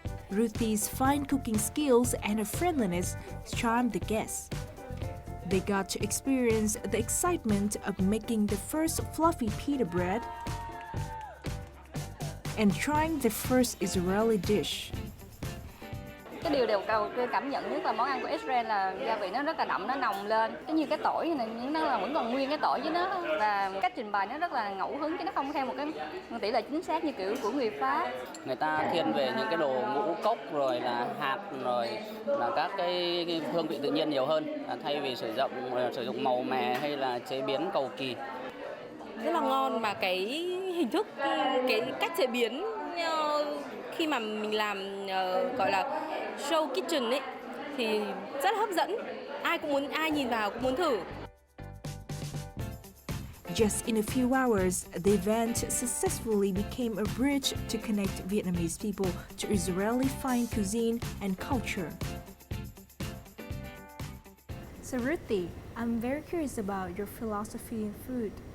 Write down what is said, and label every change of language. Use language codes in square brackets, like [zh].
[en] Ruthie's fine cooking skills and her friendliness charmed the guests. They got to experience the excitement of making the first fluffy pita bread and trying the first Israeli dish. [vi] Cái điều cảm nhận nhất là món ăn của Israel là gia vị nó rất là đậm, nó nồng lên. Cái như cái tỏi này nó là vẫn còn nguyên cái tỏi với nó, và cách trình bày nó rất là ngẫu hứng chứ nó không theo một cái tỷ lệ chính xác như kiểu của người Pháp. Người ta thiên về những cái đồ ngũ cốc rồi là hạt rồi là các cái hương vị tự nhiên nhiều hơn, thay vì sử dụng màu mè hay là chế biến cầu kỳ. Rất là ngon, mà cái hình thức, cái cách chế biến khi mà mình làm gọi là show kitchen ấy thì rất hấp dẫn. Ai nhìn vào cũng muốn thử. [en] Just in a few hours, the event successfully became a bridge to connect Vietnamese people to Israeli fine cuisine and culture. So Ruthie, I'm very curious about your philosophy in food.